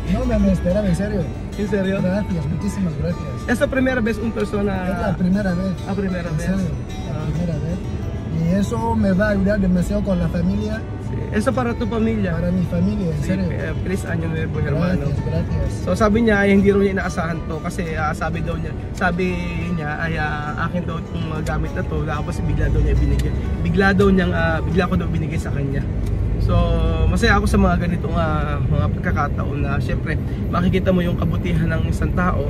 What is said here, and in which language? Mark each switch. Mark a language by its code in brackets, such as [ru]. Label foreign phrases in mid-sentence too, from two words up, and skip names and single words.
[es] No me lo esperaba, en serio. ¿En serio? Gracias, muchísimas gracias. Es la primera vez una persona... Es la primera vez. La primera En vez. serio, la primera vez. Y eso me va a ayudar demasiado con la familia, Sí. Eso para tu familia. para mi familia, en Sí, serio. feliz año nuevo, hermano. Gracias, gracias. [tl] So sabi niya ay hindi raw niya inaasahan to kasi sabi niya ay akin daw itong mga gamit na to, tapos bigla daw niya binigay. Bigla ko daw binigay sa kanya. So masaya ako sa mga ganitong mga pagkakataon na syempre makikita mo yung kabutihan ng isang tao.